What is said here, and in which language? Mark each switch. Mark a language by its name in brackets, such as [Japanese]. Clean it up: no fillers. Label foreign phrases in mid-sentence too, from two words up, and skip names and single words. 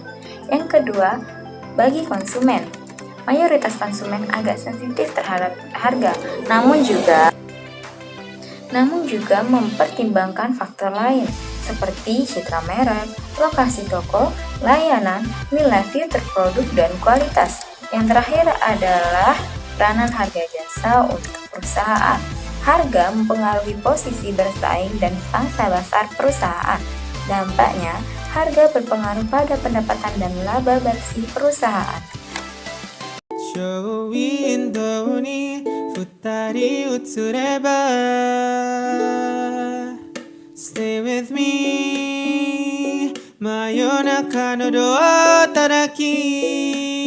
[Indonesian] Yang kedua, bagi konsumen. Mayoritas konsumen agak sensitif terhadap harga, namun juga mempertimbangkan faktor lain seperti citra merek, lokasi toko, layanan, nilai fitur produk, dan kualitas. Yang terakhir adalah peranan harga jasa untuk perusahaan. Harga mempengaruhi posisi bersaing dan pangsa pasar perusahaan. Dampaknya, harga berpengaruh pada pendapatan dan laba bersih perusahaan. [Japanese] ショーウィンドウに二人映れば [English] Stay with me [Japanese] 真夜中のドア叩き